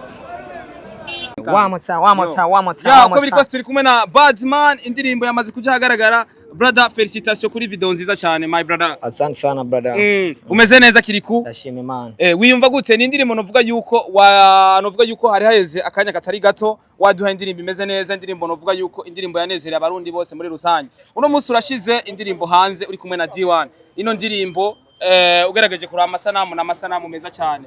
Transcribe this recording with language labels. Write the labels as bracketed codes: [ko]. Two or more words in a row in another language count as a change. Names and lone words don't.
[rn] Uko biri kose turi kumwe na Badman, indirimbo yamaze kuja hagaragara, Brother, felicitation kuri video nziza cyane [en] my brother. [sw] Asante sana brother. [rn] Umeze neza Kiriku? Ndashima Imana. Wiyumva gute ni indirimbo novuga yuko hari haheze akanya katari gato waduha indirimbo imeze neza, indirimbo novuga yuko indirimbo yanezereye abarundi bose muri rusange. Uno munsi urashize indirimbo hanze uri kumwe na D1. Ino ndirimbo ugerageje kuri amasanamu meza cyane.